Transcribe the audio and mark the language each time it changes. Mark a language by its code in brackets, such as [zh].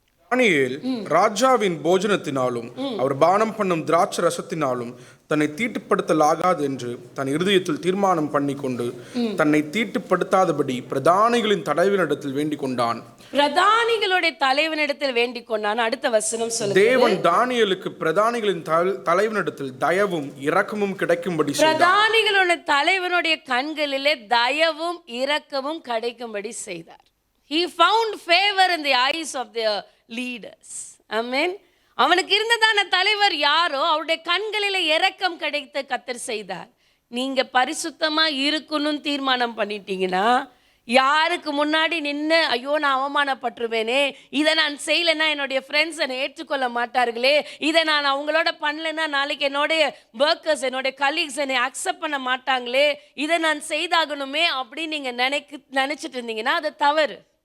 [ta] தானியேல் ராஜாவின் போஜனத்தினாலும் அவர் பானம் பண்ணும் திராட்சை ரசத்தினாலும் தன்னை தீட்டுப்படுத்தலாகாது என்று தன் இருதயத்தில் தீர்மானம் பண்ணி கொண்டு தன்னை தீட்டுப்படுத்தாதபடி பிரதானிகளின் தலைவனிடத்தில் வேண்டிக் கொண்டான். பிரதானிகளுடைய தலைவனிடத்தில் வேண்டிக் கொண்டான். அடுத்த வசனம் சொல்லுங்க. தேவன் தானியேலுக்கு பிரதானிகளின் தலைவனிடத்தில் தயவும் இரக்கமும் கிடைக்கும்படி செய்தார். பிரதானிகளுடைய தலைவனுடைய கண்களிலே தயவும் இரக்கமும் கிடைக்கும்படி செய்தார். [en] He found favor in the eyes of the leaders. Amen. [ta] அவனுக்கு இருந்ததான தலைவர் யாரோ அவருடைய கண்களில் இரக்கம் கிடைத்த கத்தர் செய்தார். நீங்க பரிசுத்தமா இருக்கணும்னு தீர்மானம் பண்ணிட்டீங்கன்னா, யாருக்கு முன்னாடி நின்று ஐயோ நான் அவமானப்பட்டுருவேனே, இதை நான் செய்யலைன்னா என்னுடைய ஃப்ரெண்ட்ஸ் என்னை ஏற்றுக்கொள்ள மாட்டார்களே, இதை நான் அவங்களோட பண்ணலைன்னா நாளைக்கு என்னுடைய ஒர்க்கர்ஸ், என்னுடைய கலீக்ஸ் என்னை அக்செப்ட் பண்ண மாட்டாங்களே, இதை நான் செய்தாகணுமே அப்படின்னு நீங்கள் நினச்சிட்டு இருந்தீங்கன்னா அது தவறு.